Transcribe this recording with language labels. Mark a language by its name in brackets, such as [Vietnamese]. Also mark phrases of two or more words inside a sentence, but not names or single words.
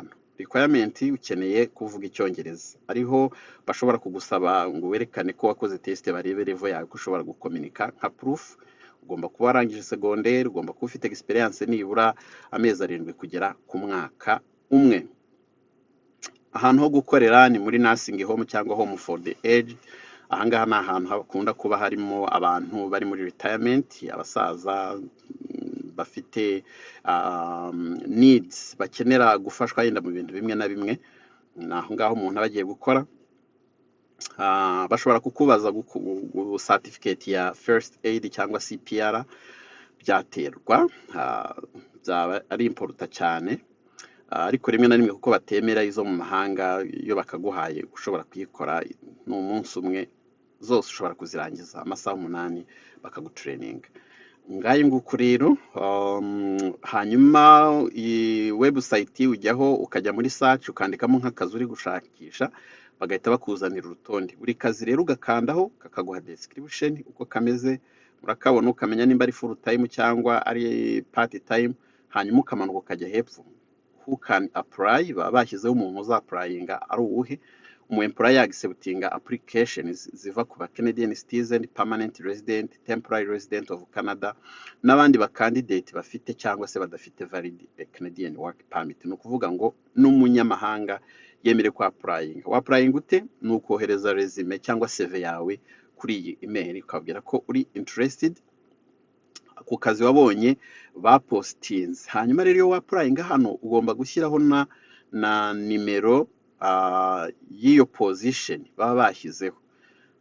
[Kinyarwanda] Requirement ukeneye kuvuga icyongereza, ariho bashobora kugusaba ngo werekane ko wakoze test barebe level yawe ko ushobora gukomunika nka proof. Ugomba kuba warangije secondaire, ugomba kuba ufite experience nibura amezi 7 kugera ku mwaka umwe. Ahantu ho gukorera ni muri [English] nursing home [Kinyarwanda] cyangwa [English] home for the aged. [Kinyarwanda] Ahangaha ni ahantu hakunda kuba harimo abantu bari muri retirement, abasaza bafite needs, bakenera gufashwa yenda mu bintu bimwe na bimwe. Naho ngaho umuntu abagiye gukora, bashobora kukubaza certificate ya [English] first aid [Kinyarwanda] cyangwa CPR, byaterwa, byaba ari important cyane. Ariko rimwe na rimwe kuko batemera izo mu mahanga, iyo bakaguhaye ushobora kuyikora n'umunsi umwe, zose ushobora kuzirangiza amasaha 8 bakagutraining. Ngaye nguko rero. Hanyuma iyi website ujyaho ukajya muri search ukandikamo nk'akazi uri gushakisha, bagahita bakuzanira urutonde. Buri kazi rero ugakandaho kakaguha description uko kameze, urakabona ukamenya nimba ari [English] full time [Kinyarwanda] cyangwa ari [English] part time. [Kinyarwanda] Hanyuma ukamanuka ukajya hepfo [English] who can apply, [Kinyarwanda] bashyizeho umuntu uzapplyinga ari uwuhe. Employer acceptinga applications ziva ku ba [English] Canadian citizen, permanent resident, temporary resident of Canada, [Kinyarwanda] n'abandi ba candidate bafite cyangwa se badafite [English] valid Canadian work permit. [Kinyarwanda] No kuvuga ngo n'umunyamahanga yemere kwa applying. Applying ute? Nukohereza resume cyangwa CV yawe kuri iyi email ukabwira ko uri interested ku kazi wabonye bapostinze. Hanyuma rero iyo applying hano ugomba gushyiraho na nimero y'iyo position baba bashyizeho.